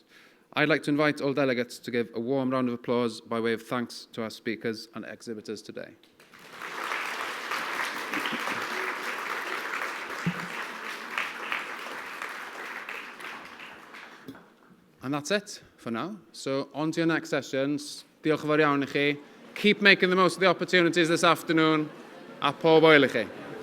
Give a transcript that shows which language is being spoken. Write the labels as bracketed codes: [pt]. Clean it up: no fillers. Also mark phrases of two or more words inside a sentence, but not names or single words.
[en] I'd like to invite all delegates to give a warm round of applause by way of thanks to our speakers and exhibitors today. And that's it for now. So on to your next sessions. [cy] Diolch yn fawr iawn i chi. [en] Keep making the most of the opportunities this afternoon. [cy] A pob oel i chi.